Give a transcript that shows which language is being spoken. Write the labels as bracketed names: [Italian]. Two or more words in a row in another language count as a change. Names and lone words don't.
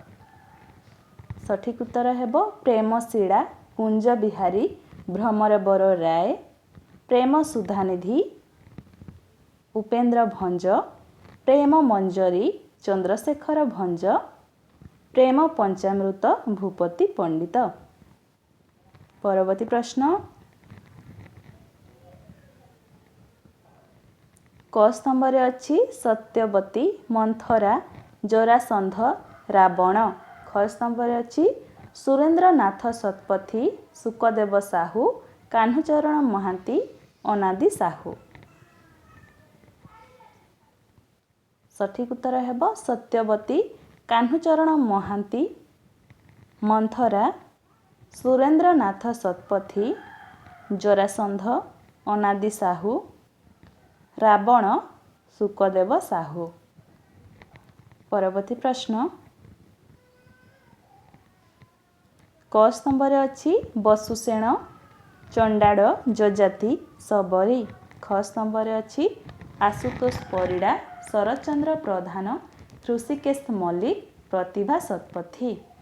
[Odia] ସଠିକ ଉତ୍ତର ହେବ ପ୍ରେମଶିଳା, କୁଞ୍ଜ ବିହାରୀ, ଭ୍ରମରବର ରାୟ, ପ୍ରେମ ସୁଧାନିଧି, ଉପେନ୍ଦ୍ର ଭଞ୍ଜ, ପ୍ରେମ ମଞ୍ଜରୀ, ଚନ୍ଦ୍ରଶେଖର ଭଞ୍ଜ, ପ୍ରେମ ପଞ୍ଚାମୃତ, ଭୂପତି ପଣ୍ଡିତ। ପରବର୍ତ୍ତୀ ପ୍ରଶ୍ନ କ ସ୍ତମ୍ଭରେ ଅଛି ସତ୍ୟବତୀ, ମନ୍ଥରା, ଜରାସନ୍ଧ, ରାବଣ। ଖ ସ୍ତମ୍ଭରେ ଅଛି ସୁରେନ୍ଦ୍ରନାଥ ଶତପଥୀ, ସୁକଦେବ ସାହୁ, କାହ୍ନୁଚରଣ ମହାନ୍ତି, ଅନାଦି ସାହୁ। ସଠିକ ଉତ୍ତର ହେବ ସତ୍ୟବତୀ, କାହ୍ନୁଚରଣ ମହାନ୍ତି, ମନ୍ଥରା, ସୁରେନ୍ଦ୍ରନାଥ ଶତପଥୀ, ଜରାସନ୍ଧ, ଅନାଦି ସାହୁ, ରାବଣ, ସୁକଦେବ ସାହୁ। ପରବର୍ତ୍ତୀ ପ୍ରଶ୍ନ କ ସ୍ତମ୍ଭରେ ଅଛି ବସୁସେନ, ଚଣ୍ଡାଡ଼, ଜଜାତି, ସବରୀ। ଖ ସ୍ତମ୍ଭରେ ଅଛି ଆଶୁତୋଷ ପରିଡ଼ା, ଶରତଚନ୍ଦ୍ର ପ୍ରଧାନ, ଋଷିକେଶ ମଲ୍ଲିକ, ପ୍ରତିଭା ଶତପଥୀ।